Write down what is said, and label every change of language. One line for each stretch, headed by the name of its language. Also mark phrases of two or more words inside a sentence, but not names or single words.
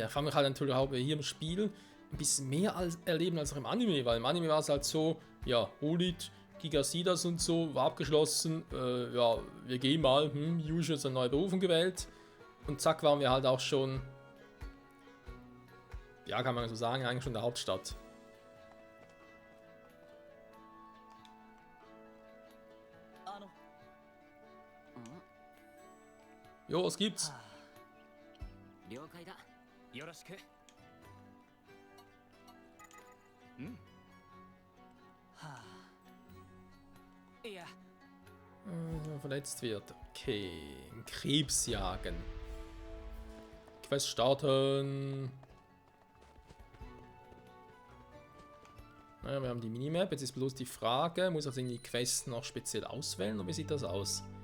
German: Ich frage mich halt natürlich auch, ob wir hier im Spiel ein bisschen mehr erleben als auch im Anime, weil im Anime war es halt so, ja, Holit, Gigasidas und so, war abgeschlossen, ja, wir gehen mal, Yuji hat eine neue Berufung gewählt und zack waren wir halt auch schon, ja, kann man so sagen, eigentlich schon in der Hauptstadt. Jo, was gibt's?
Japanese: 了解だよろしくはあいや
German: Verletzt wird. Okay. Krebs jagen. Quest starten. Naja, wir haben die Minimap. Jetzt ist bloß die Frage, muss ich also die Quests noch speziell auswählen oder wie sieht das aus?